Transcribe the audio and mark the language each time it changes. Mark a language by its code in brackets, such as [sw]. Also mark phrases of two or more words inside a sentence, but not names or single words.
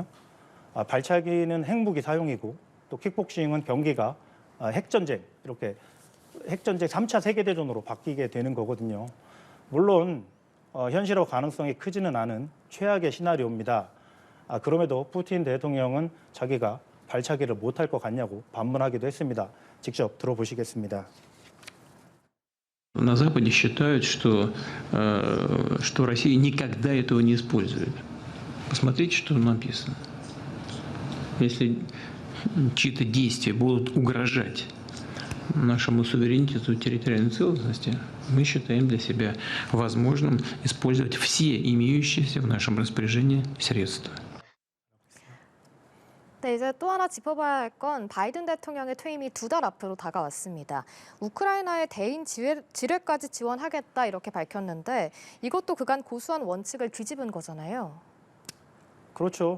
[ko] 발차기는 핵무기 사용이고 또 킥복싱은 경기가 핵전쟁, 이렇게 핵전쟁 3차 세계대전으로 바뀌게 되는 거거든요. 물론 현실화 가능성이 크지는 않은 최악의 시나리오입니다. 그럼에도 푸틴 대통령은 자기가 발차기를 못할 것 같냐고 반문하기도 했습니다. 직접 들어보시겠습니다. [ru] На Западе считают, что Россия никогда этого не использует. Посмотрите, что написано. Если чьи-то действия будут угрожать нашему суверенитету и территориальной целостности, мы считаем для себя возможным использовать все имеющиеся в нашем распоряжении средства. [ko] 네, 이제 또 하나 짚어봐야 할 건 바이든 대통령의 퇴임이 2달 앞으로 다가왔습니다. 우크라이나의 대인 지뢰까지 지원하겠다 이렇게 밝혔는데 이것도 그간 고수한 원칙을 뒤집은 거잖아요. 그렇죠.